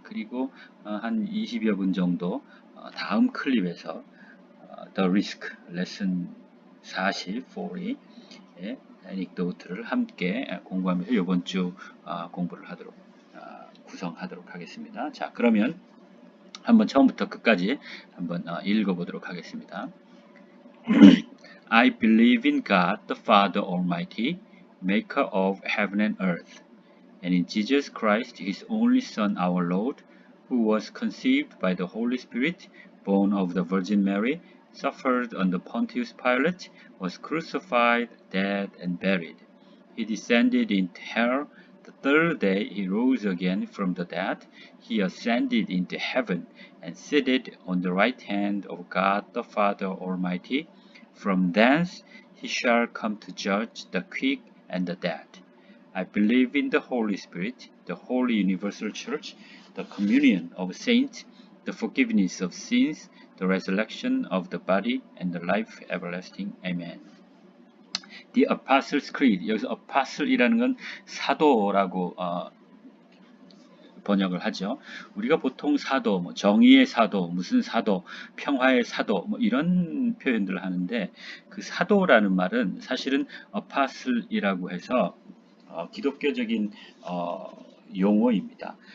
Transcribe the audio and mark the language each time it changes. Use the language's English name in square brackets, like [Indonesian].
[Korean] 그리고 한 20여 분 정도 다음 클립에서 The Risk 레슨 40의 애닉도트를 함께 공부하면서 이번 주 공부를 구성하도록 하겠습니다. 자, 그러면 한번 처음부터 끝까지 한번 읽어보도록 하겠습니다. [English] I believe in God the Father Almighty, maker of heaven and earth, and in Jesus Christ, his only Son, our Lord, who was conceived by the Holy Spirit, born of the Virgin Mary, suffered under Pontius Pilate, was crucified, dead, and buried. He descended into hell. The third day he rose again from the dead. He ascended into heaven and seated on the right hand of God the Father Almighty. From thence he shall come to judge the quick and the dead. I believe in the Holy Spirit, the Holy Universal Church, the communion of saints, the forgiveness of sins, the resurrection of the body, and the life everlasting. Amen. The Apostles' Creed. [Korean] 여기서 apostle이라는 건 사도라고 번역을 하죠. 우리가 보통 사도, 뭐 정의의 사도, 무슨 사도, 평화의 사도, 뭐 이런 표현들을 하는데 그 사도라는 말은 사실은 apostle이라고 해서 기독교적인 용어입니다.